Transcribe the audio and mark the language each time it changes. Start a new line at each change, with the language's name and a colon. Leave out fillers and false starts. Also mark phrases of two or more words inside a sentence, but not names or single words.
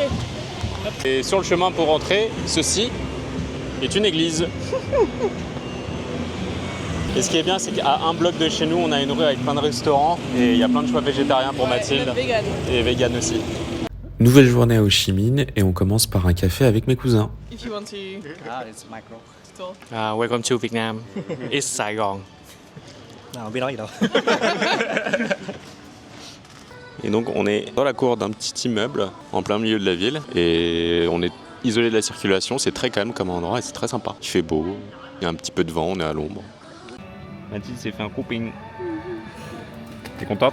French: Et sur le chemin pour rentrer, ceci est une église. Et ce qui est bien, c'est qu'à un bloc de chez nous, on a une rue avec plein de restaurants et il y a plein de choix végétariens pour Mathilde. Et vegan aussi. Nouvelle journée à Ho Chi Minh et on commence par un café avec mes cousins.
English: If you want to It's micro. talk. Welcome to Vietnam. It's Saigon.
Vietnamese: Non, biết nói gì đâu.
French: Et donc on est dans la cour d'un petit immeuble en plein milieu de la ville et on est isolé de la circulation, c'est très calme comme endroit et c'est très sympa. Il fait beau, il y a un petit peu de vent, on est à l'ombre. Mathilde s'est fait un couping. T'es contente?